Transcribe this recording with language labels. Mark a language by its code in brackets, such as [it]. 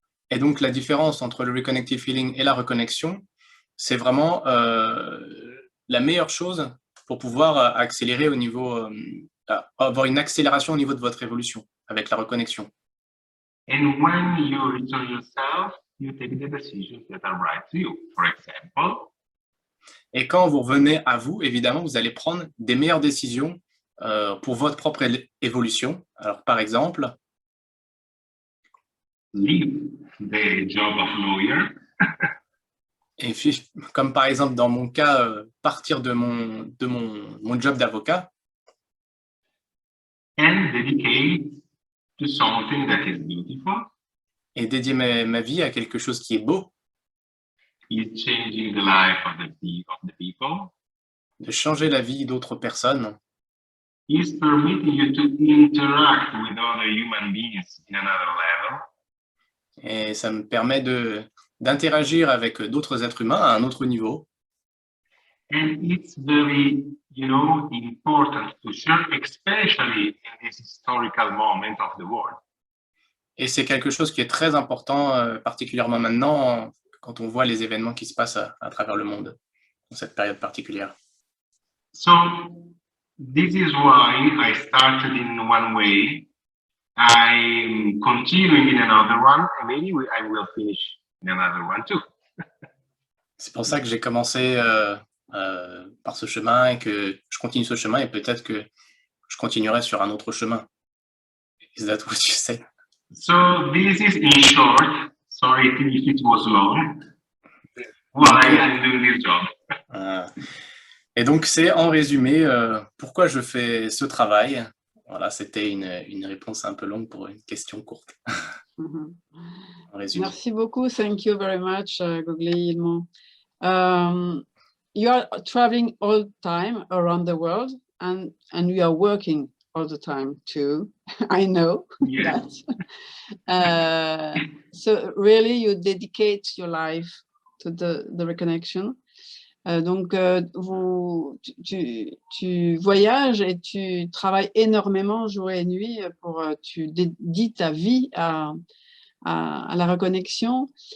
[fr] et donc la différence entre le reconnective feeling et la reconnexion, c'est vraiment la meilleure chose pour pouvoir accélérer au niveau, avoir une accélération au niveau de votre évolution avec la reconnexion. [en] And when you return yourself, you take the decisions that are right to you. For example, [fr] Et quand vous revenez à vous, évidemment, vous allez prendre des meilleures décisions pour votre propre évolution. Alors, par exemple, [en] leave the job of lawyer [fr] et puis, comme par exemple dans mon cas, partir de mon job d'avocat [en] and dedicate to something that is beautiful, [fr] et dédier ma vie à quelque chose qui est beau, [en] is changing the life of the people, [fr] de changer la vie d'autres personnes, [en] is permitting you to interact with other human beings in another level, [fr] et ça me permet d'interagir avec d'autres êtres humains à un autre niveau. [en] and it's very, important to share, especially in this historical moment of the world. [fr] Et c'est quelque chose qui est très important, particulièrement maintenant, quand on voit les événements qui se passent à travers le monde, dans cette période particulière. [en] So this is why I started in one way, I'm continuing in another one, and maybe I will finish in another one too. [fr] C'est pour ça que j'ai commencé par ce chemin et que je continue ce chemin et peut-être que je continuerai sur un autre chemin. [en] Is that what you say? So this is in short, sorry if it was long, why I'm doing this job. [fr] Et donc c'est en résumé pourquoi je fais ce travail. Voilà, c'était une réponse un peu longue pour une question courte. En résumé. Merci beaucoup. [en] Thank you very much, Gogli Ilmo. You are traveling all the time around the world and you are working all the time too. I know Yeah. that. So really you dedicate your life to the reconnection. [fr] Donc, tu voyages et tu travailles énormément jour et nuit tu dédies ta vie à la reconnexion.